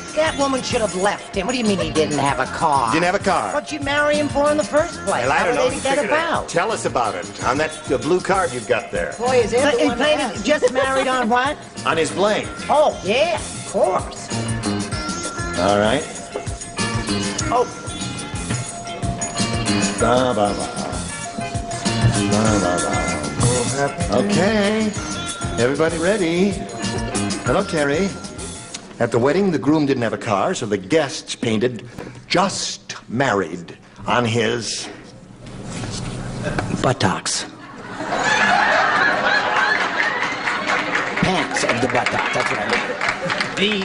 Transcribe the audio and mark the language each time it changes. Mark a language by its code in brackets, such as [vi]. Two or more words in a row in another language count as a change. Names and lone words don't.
[en] That woman should have left him. What do you mean he didn't have a car? Didn't have a car. What'd you marry him for in the first place? Well, I don't know. How did they get Figure it out. about? Tell us about it on that blue card you've got there. Boy, is it And painted Just Married on what? On his blank. Oh, yeah, of course. All right. Oh. Ba, ba, ba. Ba, ba, ba. Okay. Everybody ready? Hello, Terry. At the wedding, the groom didn't have a car, so the guests painted "Just Married" on his buttocks. Pants of the buttocks, that's what I mean.